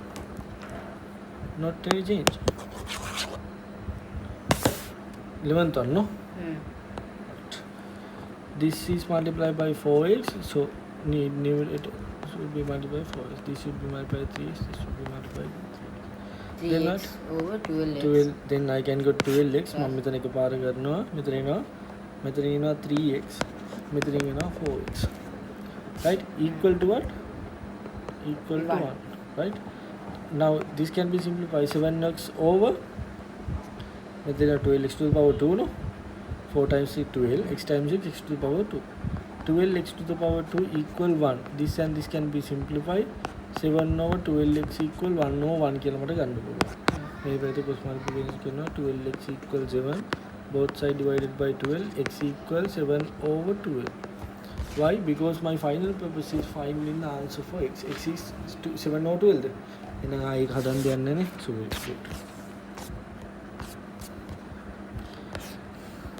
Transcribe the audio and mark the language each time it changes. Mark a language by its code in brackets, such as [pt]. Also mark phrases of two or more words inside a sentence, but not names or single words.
[en] Not any change. 11th one, no? This is multiplied by 4x, so numerator should be multiplied by 4x. This should be multiplied by 3x, this should be multiplied by 3x. Then what? Over 12x. 12, then I can go 12x. [si] මම මෙතන එකපාර කරනවා. මෙතන එනවා 3x. මෙතන එනවා 4x. [en] Right? Equal to what? Equal to 1. Right? Now this can be simplified. 7x over මෙතන 12x to the power 2 no? 4 times 6 12, x times 6 x to the power 2. 12x to the power 2 equal 1. This and this can be simplified. 7 over 12x equal 1 over 1 [si] කියලා මට ගන්න පුළුවන්. මේ පැත්තේ [en] cross multiplication [si] කරනවා [en] 12x equal 7. Both side divided by 12. X equal 7 over 12. Why? Because my final purpose is finding the answer for x. X is 7 over 12. [si] එහෙනම් ආයෙ හදන්න දෙන්නේ නැහැ. [en] So it's good.